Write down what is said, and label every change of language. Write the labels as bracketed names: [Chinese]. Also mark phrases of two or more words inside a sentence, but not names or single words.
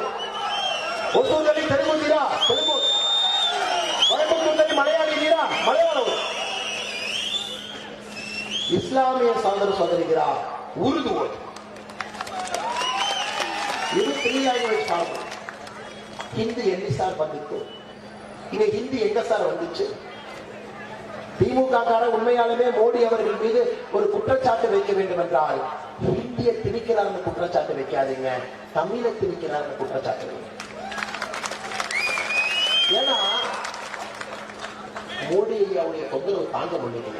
[Kannada] ಹೊಸೂರಲ್ಲಿ ತೆಲುಗು ಇದ್ದೀರಾ, ತೆಲುಗು. ಕೊಯಂಬತ್ತೂರಲ್ಲಿ ಮಲಯಾಳಿ ಇದ್ದೀರಾ, ಮಲಯಾಳ ಓದಿ. ಇಸ್ಲಾಮಿಯ ಸಹೋದರ ಸಹೋದರಿದ್ದೀರಾ, ಉರ್ದು ಓದಿ. ಇದು 3 ಲ್ಯಾಂಗ್ವೇಜ್ ಮಾಡಬಹುದು. ಹಿಂದಿ ಎಲ್ಲಿ ಸಾರ್ ಬಂದಿತ್ತು? [Tamil] இங்க ஹிந்தி எங்க சார் வந்துச்சு? திமுக உண்மையாலுமே மோடி அவர்கள் மீது ஒரு குற்றச்சாட்டு வைக்க வேண்டும் என்றால் ஹிந்தியை திணிக்கிறார் குற்றச்சாட்டு வைக்காதீங்க, தமிழை திணிக்கிறார் குற்றச்சாட்டு வைங்க. ஏன்னா மோடி ஐயாவுடைய தொந்தரவு தாங்க முடியல.